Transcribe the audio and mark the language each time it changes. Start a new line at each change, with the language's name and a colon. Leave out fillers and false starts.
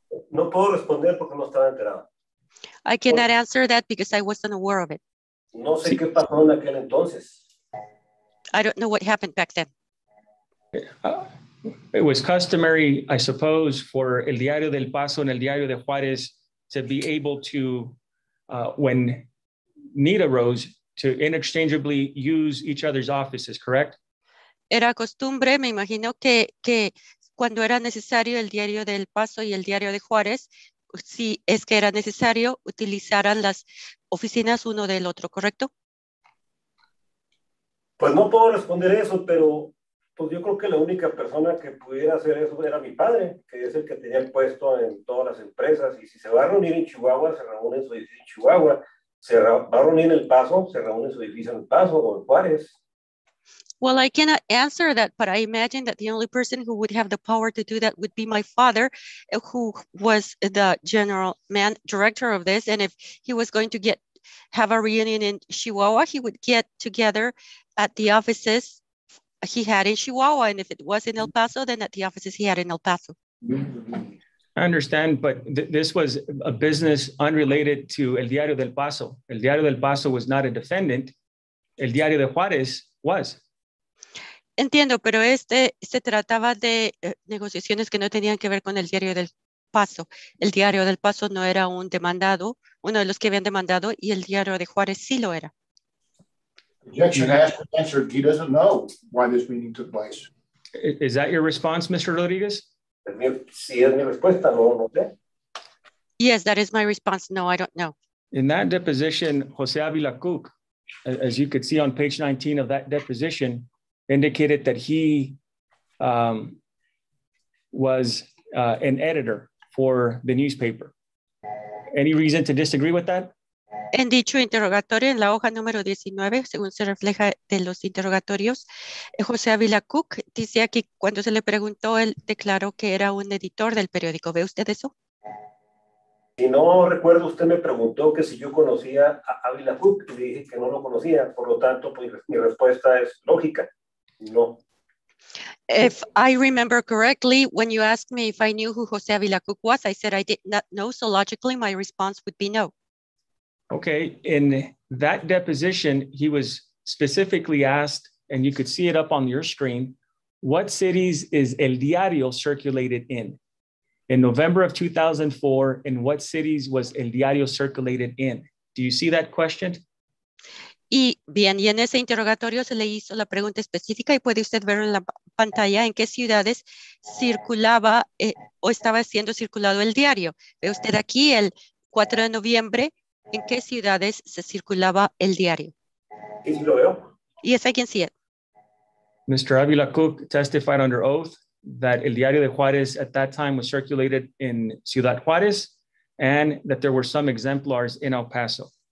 Spanish: No puedo responder porque no estaba enterado.
English: I cannot answer that because I wasn't aware of it.
Spanish: No sé qué pasó en aquel entonces.
English: I don't know what happened back then. It was customary, I suppose, for El Diario del Paso and El Diario de Juárez to be able to, when need arose, to interchangeably use each other's offices, correct?
Spanish: Era costumbre, me imagino que cuando era necesario el diario del Paso y el diario de Juárez, si es que era necesario, utilizaran las oficinas uno del otro, ¿correcto? Pues no puedo responder eso, pero pues yo creo que la única persona que pudiera hacer eso era mi padre, que es el que tenía el puesto en todas las empresas. Y si se va a reunir en Chihuahua, se reúne en su edificio en Chihuahua. Se va a reunir en El Paso, se reúne en su edificio en El Paso o en Juárez.
English: Well, I cannot answer that, but I imagine that the only person who would have the power to do that would be my father, who was the director of this. And if he was going to have a reunion in Chihuahua, he would get together at the offices he had in Chihuahua. And if it was in El Paso, then at the offices he had in El Paso. I understand, but this was a business unrelated to El Diario del Paso. El Diario del Paso was not a defendant. El Diario de Juárez was.
Spanish: Entiendo, pero se trataba de negociaciones que no tenían que ver con el Diario del Paso. El Diario del Paso no era un demandado, uno de los que habían demandado, y el Diario de Juárez sí lo era.
English: Objection asked and answered. He doesn't know why this meeting took place. Is that your response, Mr. Rodriguez?
Spanish: Si es mi respuesta, no sé.
English: Yes, that is my response. No, I don't know. In that deposition, Jose Avila Cook, as you could see on page 19 of that deposition, indicated that he was an editor for the newspaper. Any reason to disagree with that?
Spanish: En dicho interrogatorio, en la hoja número 19, según se refleja de los interrogatorios, José Ávila Cook dice aquí, cuando se le preguntó, él declaró que era un editor del periódico. ¿Ve usted eso? Si no recuerdo, usted me preguntó que si yo conocía a Ávila Cook, y dije que no lo conocía, por lo tanto, pues mi respuesta es lógica. No.
English: If I remember correctly, when you asked me if I knew who Jose Avila Cook was, I said I did not know. So logically, my response would be no. Okay. In that deposition, he was specifically asked, and you could see it up on your screen, what cities is El Diario circulated in? In November of 2004, in what cities was El Diario circulated in? Do you see that question?
Spanish: Y bien, y en ese interrogatorio se le hizo la pregunta específica y puede usted ver en la pantalla en qué ciudades circulaba o estaba siendo circulado el diario. Ve usted aquí el 4 de noviembre en qué ciudades se circulaba el diario. Sí, lo veo.
English: Yes, I can see it. Mr. Avila Cook testified under oath that El Diario de Juárez at that time was circulated in Ciudad Juárez and that there were some exemplars in El Paso.